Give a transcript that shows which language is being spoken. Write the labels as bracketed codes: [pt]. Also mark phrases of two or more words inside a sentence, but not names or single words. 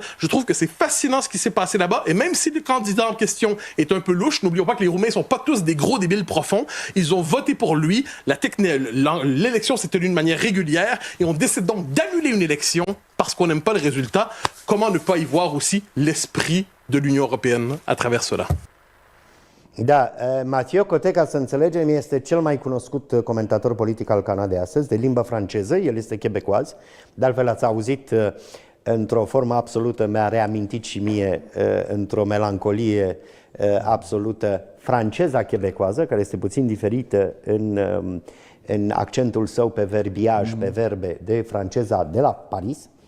[fr] Je trouve que c'est fascinant ce qui s'est passé là-bas. Et même si le candidat en question est un peu louche, n'oublions pas que les Roumains ne sont pas tous des gros débiles profonds. Ils ont voté pour lui. L'élection s'est tenue de manière régulière et on décide donc d'annuler une élection parce qu'on n'aime pas le résultat. Comment ne pas y voir aussi l'esprit de l'Union européenne à travers cela? [ro] Da, Mathieu Cote, ca să înțelegem, este cel mai cunoscut comentator politic al Canadei astăzi, de limbă franceză, el este quebecoaz, de altfel ați auzit într-o formă absolută, mi-a reamintit și mie într-o melancolie absolută franceza quebecoază, care este puțin diferită în accentul său pe verbiaj, pe verbe, de franceza de la Paris.